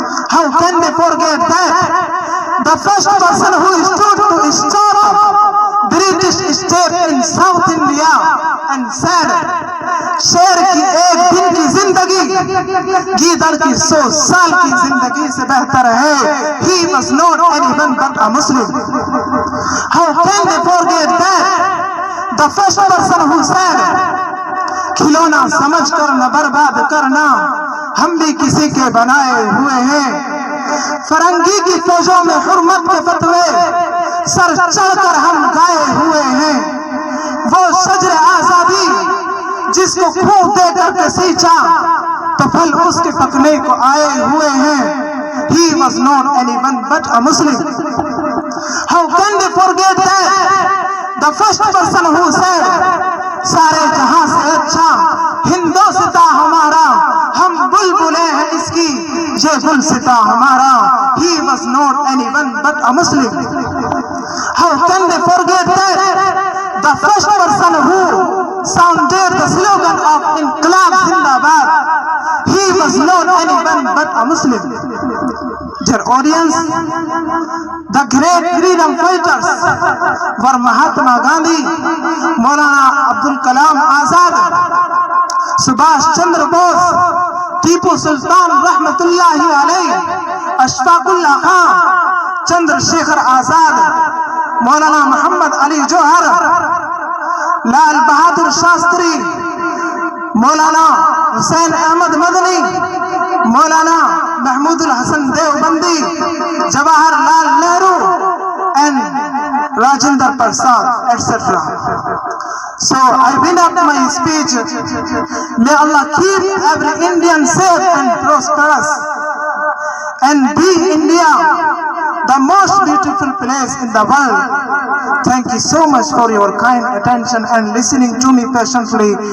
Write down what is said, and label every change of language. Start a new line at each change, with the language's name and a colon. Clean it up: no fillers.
English: How can they forget that the first person who stood to stop British step in South India and said,
Hindi: शेर की एक दिन की जिंदगी गीदड़ की 100 साल की जिंदगी से बेहतर है?
English: He was not anyone but a Muslim. How can they forget that the first person who said,
Hindi: खिलौना समझकर न बर्बाद करना, हम भी किसी के बनाए हुए हैं। फरंगी की फौजों में हुर्मत के फतवे सर चढ़कर हम गाए हुए हैं। वो शजर आजादी जिसको खून दे करके सींचा तो फल उसके पकने को आए हुए हैं।
English: He was not anyone but a Muslim. How can they forget that the first person who said,
Hindi: सारे जहां से अच्छा हिंदोस्तां हमारा, हम बुलबुलें हैं इसकी ये गुलसिता हमारा?
English: He was not anyone but a Muslim. How can they forget that the first person who sounded the slogan of Inqilab Zindabad, he was not anyone but a Muslim. Dear audience, the great freedom fighters were Mahatma Gandhi, Maulana Abdul Kalam Azad, Subhash Chandra Bose, Tipu Sultan Rahmatullahi alayhi, Ashfaqullah Khan, Chandrasekhar Azad, Maulana Muhammad Ali Johar, Lal Bahadur Shastri, Maulana Husain Ahmad Madani, Maulana Mahmud al Hasan Deobandi, Jawahar Lal Nehru and Rajendra Prasad, etc. So I wind up my speech. May Allah keep every Indian safe and prosperous, and be India the most beautiful place in the world. Thank you so much for your kind attention and listening to me patiently.